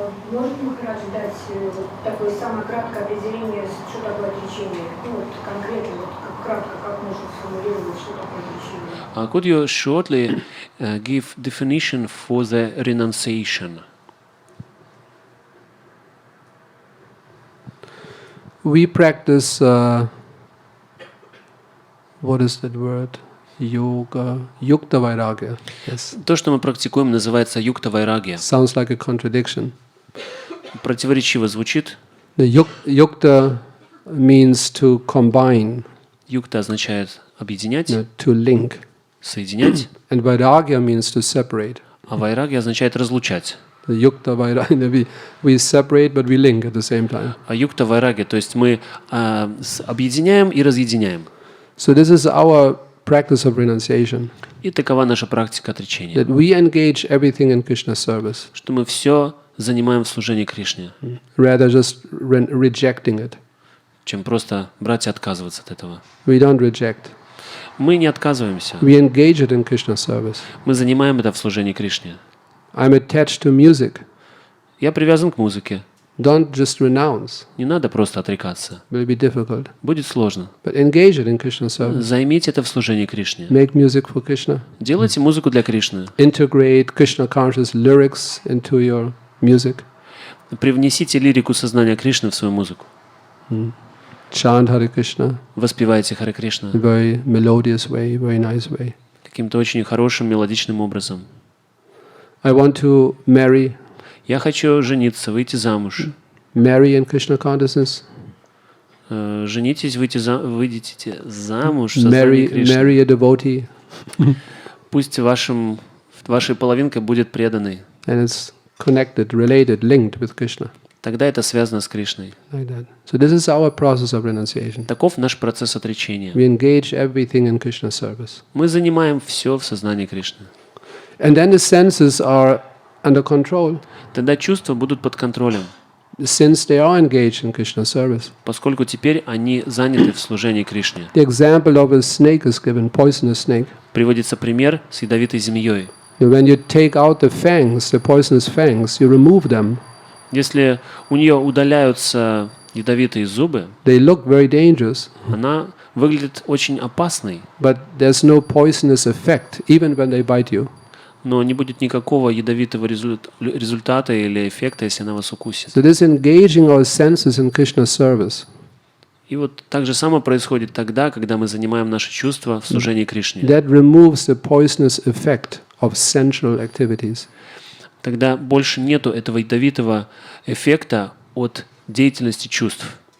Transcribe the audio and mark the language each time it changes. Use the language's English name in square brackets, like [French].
[Russian] Может Махарадж дать вот такое самое краткое определение, что такое отречение? Ну вот конкретно, вот как кратко, как можно сформулировать, что такое отречение? [English] Could you shortly give definition for the renunciation? We practice, what is that word? Yoga, yukta vairagya. Yes. [Russian] То, что мы практикуем, называется юкта вайрагья. [English] Sounds like a contradiction. [Russian] Противоречиво звучит. [English] The yukta means to combine, [Russian] Юкта означает объединять, [English] to link, [Russian] соединять, [English] and vairagya means to separate. [Russian] а вайрагья означает разлучать. [English] The yukta vairagya, we separate but we link at the same time. [Russian] А юкта вайрагья, то есть мы объединяем и разъединяем. [English] So this is our practice of renunciation. [Russian] И такова наша практика отречения. [English] That we engage everything in Krishna's service, [Russian] Что мы все занимаем в служении Кришне, [English] rather just rejecting it. [Russian] чем просто брать и отказываться от этого. [English] We don't reject. [Russian] Мы не отказываемся. [English] We engage it in Krishna's service. [Russian] Мы занимаем это в служении Кришне. [English] I'm attached to music. [Russian] Я привязан к музыке. [English] Don't just renounce. [Russian] Не надо просто отрекаться. [English] It will be difficult. [Russian] Будет сложно. [English] But engage it in Krishna's service. [Russian] Займите это в служении Кришне. [English] Make music for Krishna. [Russian] Делайте музыку для Кришны. [English] Integrate Krishna conscious lyrics into your music. [Russian] Привнесите лирику сознания Кришны в свою музыку. [English] Chant Hare Krishna [Russian] Воспевайте Харе Кришна [English] in a very melodious way, very nice way. [Russian] каким-то очень хорошим мелодичным образом. [English] I want to marry. [Russian] Я хочу жениться, выйти замуж. [English] Marry in Krishna consciousness. [Russian] Женитесь, выйдите замуж в сознании Кришны. [English] Marry a devotee. [Russian] Пусть вашей половинкой будет преданной. [English] And it's connected, related, linked with Krishna. [Russian] Тогда это связано с Кришной. [English] Like that. So this is our process of renunciation. [Russian] Таков наш процесс отречения. [English] We engage everything in Krishna's service. [Russian] Мы занимаем все в сознании Кришны. [English] And then the senses are under control, [Russian] Тогда чувства будут под контролем, [English] since they are engaged in Krishna's service. [Russian] поскольку теперь они заняты в служении Кришне. [English] The example of a snake is given, poisonous snake. [Russian] Приводится пример с ядовитой змеей. [English] When you take out the fangs, the poisonous fangs, you remove them. [Russian] Если у нее удаляются ядовитые зубы, [English] They look very dangerous, [Russian] она выглядит очень опасной, [English] but there's no poisonous effect even when they bite you. [Russian] но не будет никакого ядовитого результата или эффекта, если она вас укусит. [English] So this engaging our senses in Krishna's service, [Russian] И вот так же само происходит тогда, когда мы занимаем наши чувства в служении Кришне. [English] that removes the poisonous effect of sensual activities. [Russian] Тогда больше нету этого ядовитого эффекта от деятельности чувств.